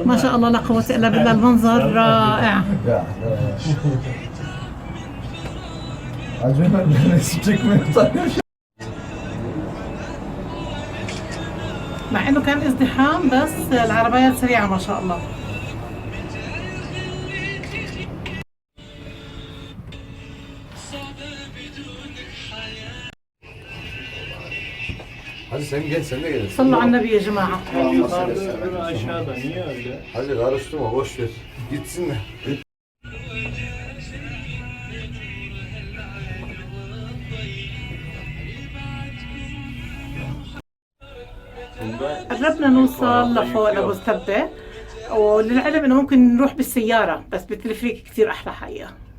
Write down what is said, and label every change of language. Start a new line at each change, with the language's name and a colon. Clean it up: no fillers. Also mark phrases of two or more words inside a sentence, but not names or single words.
Arabic: ما شاء الله لا قوة إلا بالله، المنظر رائع. مع إنه كان ازدحام بس العربيات سريعة ما شاء الله.
Turkish: Hadi sen gel, sen de gel.
Arabic: صلوا على النبي يا جماعة.
Turkish: Aşağıda niye öyle? Hadi karıştırma, boş ver. Gitsinler.
Arabic: قربنا نوصل لفوق لأبوز تبة، وللعلم إنه ممكن نروح بالسيارة بس بالتلفريك كتير أحلى حقيقة.